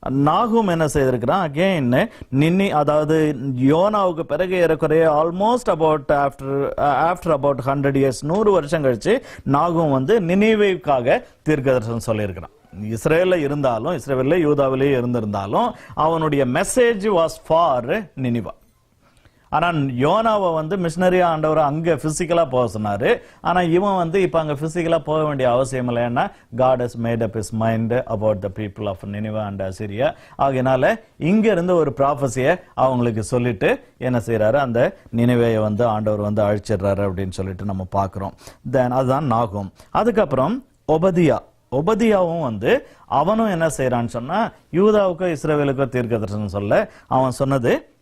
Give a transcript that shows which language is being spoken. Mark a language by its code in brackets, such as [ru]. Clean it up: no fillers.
[ta] நாகும் என்ன செய்திருக்கிறான், அகெயின் அதாவது யோனாவுக்கு பிறகு ஏறக்குறைய [en] almost about after about 100 years [ta] 100 வருஷம் கழிச்சு நாகும் வந்து நினிவேக்காக தீர்க்கதரிசனம் சொல்லியிருக்கிறான். இஸ்ரேலில் இருந்தாலும், இஸ்ரேலில் யூதாவிலேயே இருந்திருந்தாலும் அவனுடைய [en] Message was for Nineveh. [ta] ஆனால் யோனாவை வந்து மிஷினரியா ஆண்டவர் அங்கே பிசிக்கலாக போக சொன்னார். ஆனால் இவன் வந்து இப்போ அங்கே பிசிக்கலாக போக வேண்டிய அவசியம் இல்லை. [en] ஏன்னா God has made up his mind about the people of Nineveh and Assyria. [ta] ஆகையினால இங்கிருந்து ஒரு ப்ராஃபஸியை அவங்களுக்கு சொல்லிட்டு என்ன செய்யறாரு, அந்த நினிவேயை வந்து ஆண்டவர் வந்து அழிச்சிடுறாரு அப்படின்னு சொல்லிட்டு நம்ம பார்க்குறோம். தென் அதுதான் நாகும். அதுக்கப்புறம் ஒபதியாவும் வந்து அவனும் என்ன செய்யறான்னு சொன்னா யூதாவுக்கோ இஸ்ரவேலுக்கோ தீர்க்க தரிசனம் சொல்ல. அவன் சொன்னது